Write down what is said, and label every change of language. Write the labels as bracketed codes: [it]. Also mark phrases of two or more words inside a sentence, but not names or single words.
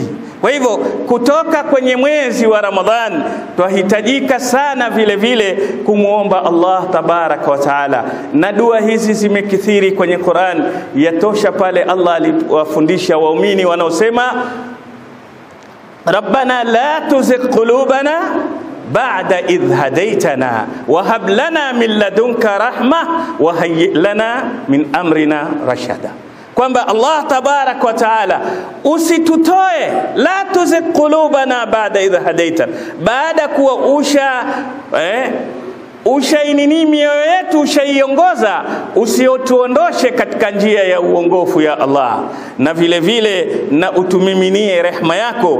[sw] Kwa hivyo kutoka kwenye mwezi wa Ramadhan twahitajika sana vile vile kumuomba [ar] الله تبارك وتعالى, [sw] na dua hizi zimekithiri kwenye Qur'an. Yatosha pale Allah aliwafundisha waumini wanaosema [ar] ربنا لا تزغ قلوبنا بعد إذ هديتنا وهب لنا من لدنك رحمة وهيئ لنا من أمرنا رشدا, [sw] kwamba [ar] الله تبارك وتعالى [sw] usitutoe, [ar] لا تزغ قلوبنا بعد إذ هديتنا, [sw] baada kuwa ushainini mioyo yetu ushaiongoza, usiotuondoshe katika njia ya uongofu ya Allah, na vile vile na utumiminie rehema yako.